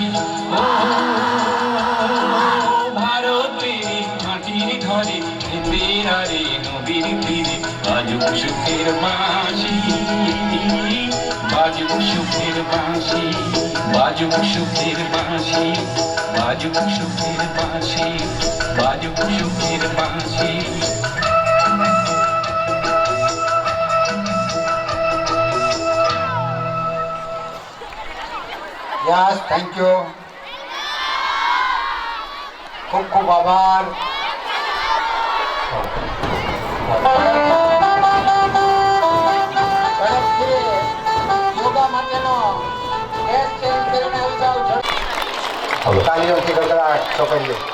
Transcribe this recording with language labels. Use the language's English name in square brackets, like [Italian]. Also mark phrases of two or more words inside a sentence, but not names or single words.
[Bangla] ও ভারতের মাটির ঘরে শীতের আরে নদীর তীরে বাজুক সুখের বাঁশি, বাজুক সুখের বাঁশি, বাজুক সুখের বাঁশি, বাজুক সুখের বাঁশি, বাজুক সুখের বাঁশি। [English] yes thank you [Gujarati] ખૂબ ખૂબ આભાર ઝડપથી યોગા માટેનો [English] dress change [Gujarati] કરીને આવી જાઓ તાલીઓથી ગડગડાટ છોકરીઓ